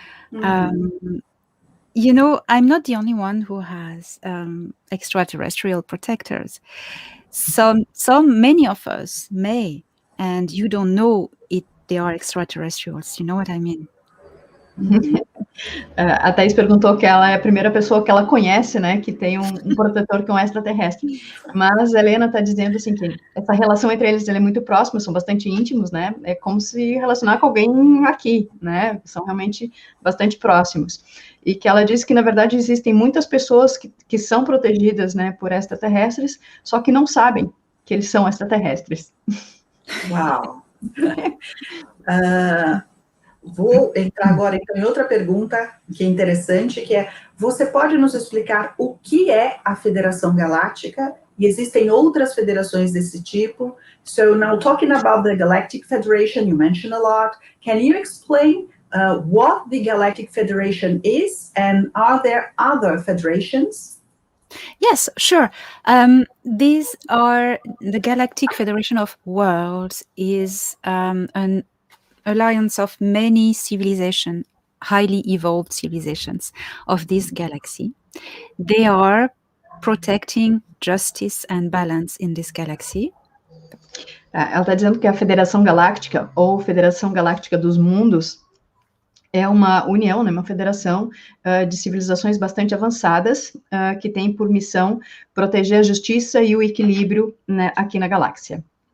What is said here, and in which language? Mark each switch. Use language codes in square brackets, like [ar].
[en] You know, I'm not the only one who has extraterrestrial protectors. Many of us may, and you don't know it, they are extraterrestrials. You know what I mean? [pt] A Thaís perguntou que ela é a primeira pessoa que ela conhece, né, que tem um protetor que é um extraterrestre. Mas a Helena está dizendo assim que essa relação entre eles é muito próxima, são bastante íntimos, né? É como se relacionar com alguém aqui, né? São realmente bastante próximos. E que ela disse que, na verdade, existem muitas pessoas que são protegidas, né, por extraterrestres, só que não sabem que eles são extraterrestres. Uau! Vou entrar agora então em outra pergunta que é interessante, que é, você pode nos explicar o que é a Federação Galáctica? E existem outras federações desse tipo. [en] So now talking about the Galactic Federation, you mentioned a lot. Can you explain what the Galactic Federation is, and are there other federations? Yes, sure. These are the Galactic Federation of Worlds is an alliance of many civilizations, highly evolved civilizations of this galaxy. They are protecting justice and balance in this galaxy. [pt] Ela está dizendo que a Federação Galáctica, ou Federação Galáctica dos Mundos, é uma união, né, uma federação de civilizações bastante avançadas, que tem por missão proteger a justiça e o equilíbrio, né, aqui na galáxia.